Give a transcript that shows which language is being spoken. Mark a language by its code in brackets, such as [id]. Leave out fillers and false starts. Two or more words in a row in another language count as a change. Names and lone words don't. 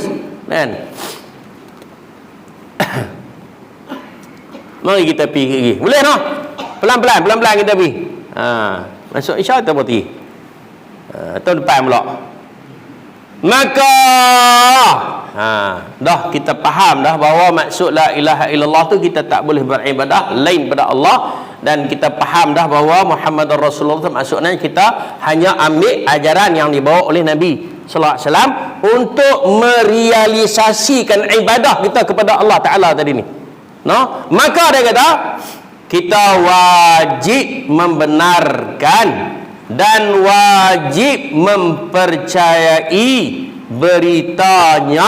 [ms] Kan? Mari kita pergi. Boleh no? Pelan-pelan kita pergi. Masuk insya-Allah kita pergi. Tahun depan pula. Maka dah kita faham dah bahawa maksud [ar] لا إله إلا الله [ms] tu kita tak boleh beribadah lain pada Allah, dan kita faham dah bahawa [ar] محمد رسول الله [ms] tu maksudnya kita hanya ambil ajaran yang dibawa oleh Nabi [ar] صلى الله عليه وسلم [ms] untuk merealisasikan ibadah kita kepada Allah Taala tadi ni. Maka dia kata kita wajib membenarkan dan wajib mempercayai beritanya.